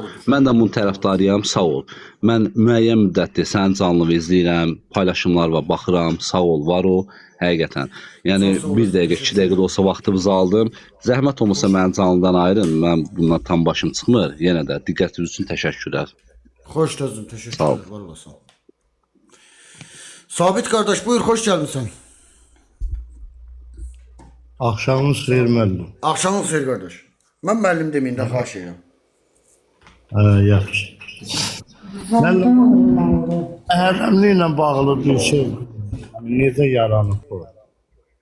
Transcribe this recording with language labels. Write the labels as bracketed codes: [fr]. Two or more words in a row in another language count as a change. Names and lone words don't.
[az] Mən də bunun tərəfdarıyam, sağ ol. Mən müəyyən müddətdir sənin canlı izləyirəm, paylaşımlarına baxıram, sağ ol, var ol, həqiqətən. Yəni, bir dəqiqə, 2 dəqiqə də olsa vaxtımızı aldım. Zəhmət olmasa mənim canlıdan ayırın, mən bundan tam başım çıxmır. Yenə də diqqətiniz üçün təşəkkürlər. [tr] Hoş geldin, teşekkürler. [az] Var olasın. [tr] Sabit kardeş buyur, hoş geldin sen. [az] Axşamınız xeyir müəllim. [tr] Akşamın xeyir kardeş. Ben müəllim demeyin de [az] xahiş edirəm. Yaxşı. Müəllim, əhərləmliklə bağlı bir şey necə yaranıb bu?